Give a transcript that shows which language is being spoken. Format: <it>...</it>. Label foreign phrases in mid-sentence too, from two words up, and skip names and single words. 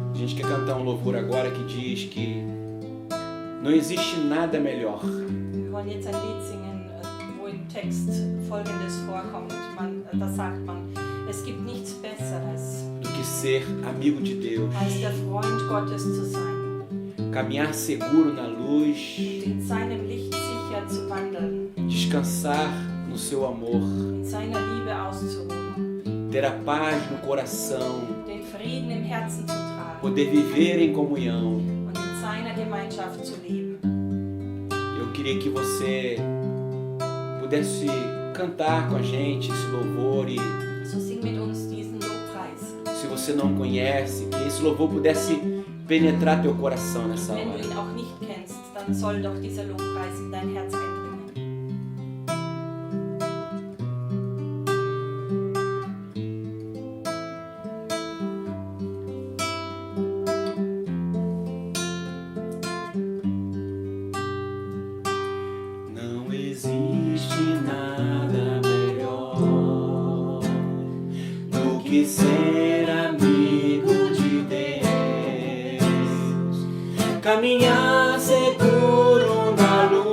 <pt>gente quer cantar um louvor agora que diz que não existe nada melhor</pt> <de>Wir wollen jetzt ein Lied singen, wo im Text Folgendes vorkommt. Da sagt man, es gibt nichts Besseres,</de> <pt>do que ser amigo de Deus,</pt> <de>als der Freund Gottes zu sein</de> <pt>caminhar seguro na luz,</pt> <de>und in seinem Licht sicher zu wandeln,</de> <pt>descansar no seu amor,</pt> <de>in seiner Liebe auszuruhen,</de> <pt>ter a paz no coração,</pt> <de>den Frieden im Herzen zu tragen</de> <pt>poder viver em comunhão.</pt> <de>und in seiner Gemeinschaft zu leben.</de> <pt>Eu queria que você pudesse cantar com a gente esse louvor e,</pt> <de>So sing mit uns diesen Lobpreis.</de> <pt>se você não conhece, que esse louvor pudesse penetrar teu coração nessa</pt> <de>Wenn du</de> <pt>hora.</pt> <de>ihn auch nicht kennst, dann soll doch dieser Lobpreis in dein Herz eindringen.</de> <pt>Não existe nada melhor do que ser amigo de Deus, caminhar seguro na</pt>